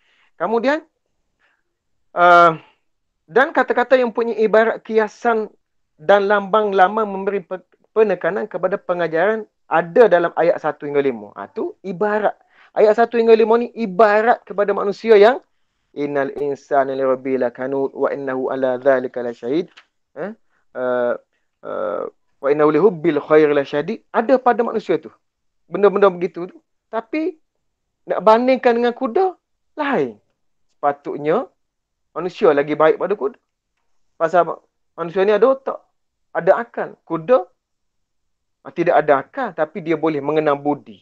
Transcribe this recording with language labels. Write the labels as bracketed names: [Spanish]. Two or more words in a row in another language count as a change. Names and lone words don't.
[Malay] Kemudian dan kata-kata yang punya ibarat kiasan dan lambang-lambang memberi penekanan kepada pengajaran ada dalam ayat 1 hingga 5. Tu ibarat. Ayat 1 hingga 5 ni ibarat kepada manusia yang [Arabic] إن الإنسان لربه لكنود وإنه على ذلك لشهيد. وإنه لحب الخير لشديد. [Malay] Ada pada manusia tu. Benda-benda begitu tu. Tapi nak bandingkan dengan kuda, lain. Sepatutnya manusia lagi baik pada kuda. Pasal manusia ni ada otak, ada akal. Kuda tidak ada akal, tapi dia boleh mengenal budi.